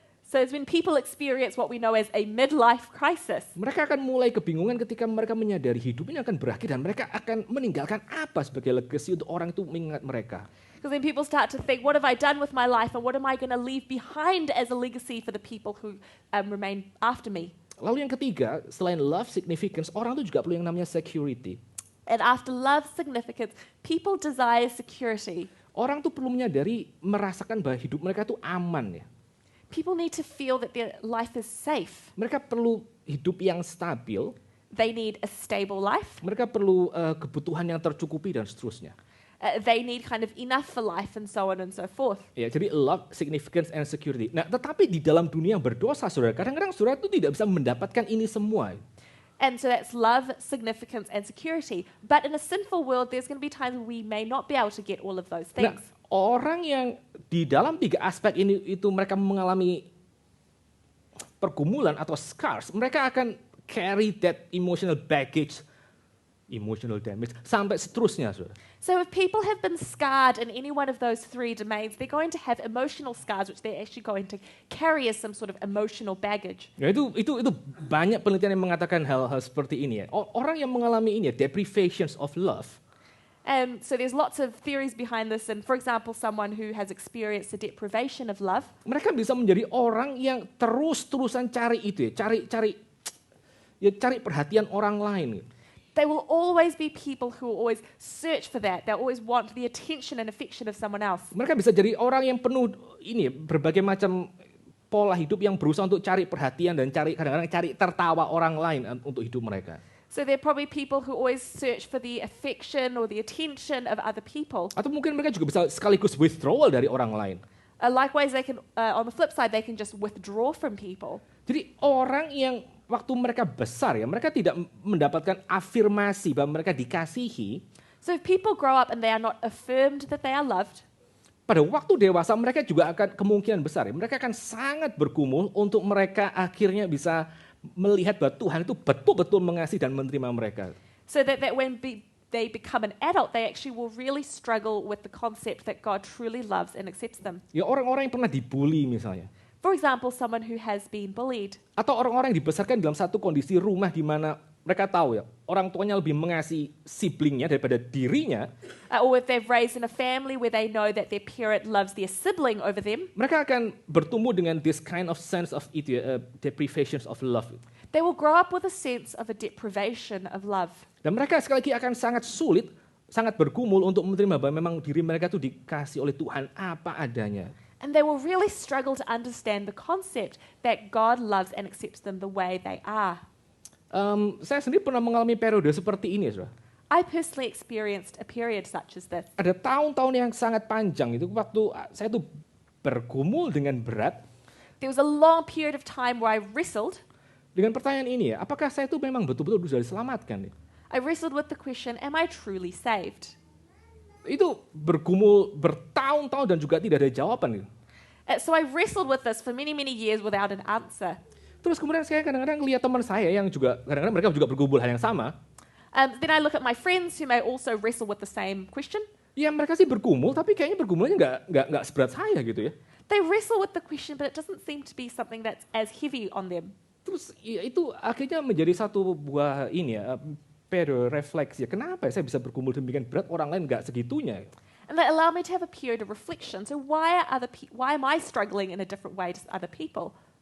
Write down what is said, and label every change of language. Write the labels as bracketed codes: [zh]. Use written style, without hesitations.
[en] So it's when people experience what we know as a midlife crisis. [id] Mereka akan mulai kebingungan ketika mereka menyadari hidupnya akan berakhir dan mereka akan meninggalkan apa sebagai legacy untuk orang itu mengingat mereka. [en] Because then people start to think, what have I done with my life and what am I going to leave behind as a legacy for the people who remain after me? [id] Lalu yang ketiga, selain love, significance, orang itu juga perlu yang namanya security. [en] And after love, significance, people desire security. [id] Orang tuh perlu menyadari, merasakan bahwa hidup mereka tuh aman ya. [en] People need to feel that their life is safe. [id] Mereka perlu hidup yang stabil. [en] They need a stable life. [id] Mereka perlu kebutuhan yang tercukupi dan seterusnya. [en] They need kind of enough for life and so on and so forth. [id] Ya, jadi [en] love, significance, and security. [id] Nah, tetapi di dalam dunia yang berdosa, saudara, kadang-kadang saudara itu tidak bisa mendapatkan ini semua. [en] And so that's love, significance, and security. But in a sinful world, there's going to be times we may not be able to get all of those things. [id] Nah, orang yang di dalam tiga aspek ini itu mereka mengalami pergumulan atau scars, mereka akan [en] carry that emotional baggage emotional damage, [id] sampai seterusnya, saudara. [en] So if people have been scarred in any one of those three domains, they're going to have emotional scars, which they're actually going to carry as some sort of emotional baggage. [id] Ya, itu banyak penelitian yang mengatakan hal-hal seperti ini ya. Orang yang mengalami ini ya, [en] deprivations of love, So there's lots of theories behind this, and for example, someone who has experienced the deprivation of love, [id] mereka bisa menjadi orang yang terus-terusan cari itu ya, cari perhatian orang lain. [en] they will always be people who will always search for that. They'll always want the attention and affection of someone else. [id] Mereka bisa jadi orang yang penuh ini berbagai macam pola hidup yang berusaha untuk cari perhatian dan kadang-kadang cari tertawa orang lain untuk hidup mereka. [en] So they're probably people who always search for the affection or the attention of other people. [id] Atau mungkin mereka juga bisa sekaligus withdrawal dari orang lain. [en] Likewise, they can, on the flip side, they can just withdraw from people. [id] Jadi orang yang waktu mereka besar ya, mereka tidak mendapatkan afirmasi bahwa mereka dikasihi. [en] So if people grow up and they are not affirmed that they are loved, [id] Pada waktu dewasa mereka juga akan kemungkinan besar ya, mereka akan sangat bergumul untuk mereka akhirnya bisa melihat bahwa Tuhan itu betul-betul mengasihi dan menerima mereka. [en] so that when they become an adult, they actually will really struggle with the concept that God truly loves and accepts them. [id] Ya orang-orang yang pernah dibully misalnya. [en] For example, someone who has been bullied, [id] Atau orang-orang yang dibesarkan dalam satu kondisi rumah di mana mereka tahu ya, orang tuanya lebih mengasihi siblingnya daripada dirinya. [en] or if they've raised in a family where they know that their parent loves their sibling over them, [id] Mereka akan bertumbuh dengan [en] this kind of sense of deprivations of love. they will grow up with a sense of a deprivation of love. [id] Dan mereka sekali lagi akan sangat sulit, sangat bergumul untuk menerima bahwa memang diri mereka itu dikasih oleh Tuhan apa adanya. [en] And they will really struggle to understand the concept that God loves and accepts them the way they are. [id] Saya sendiri pernah mengalami periode seperti ini, saudara. [en] I personally experienced a period such as this. [id] Ada tahun-tahun yang sangat panjang itu waktu saya tuh bergumul dengan berat [en] There was a long period of time where I wrestled. [id] dengan pertanyaan ini ya, apakah saya itu memang betul-betul sudah diselamatkan? [en] I wrestled with the question, am I truly saved? [id] Itu bergumul bertahun-tahun dan juga tidak ada jawaban. [en] So I wrestled with this for many, many years without an answer. [id] Terus kemudian saya kadang-kadang lihat teman saya yang juga, kadang-kadang mereka juga bergumul hal yang sama. [en] Then I look at my friends who may also wrestle with the same question. [id] Ya mereka sih bergumul, tapi kayaknya bergumulnya nggak seberat saya gitu ya. [en] They wrestle with the question, but it doesn't seem to be something that's as heavy on them. [id] Terus ya, itu akhirnya menjadi satu buah ini ya, periode refleksi. Kenapa ya saya bisa bergumul demikian berat, orang lain nggak segitunya? [en] And that allowed me to have a period of reflection. So why am I struggling in a different way to other people?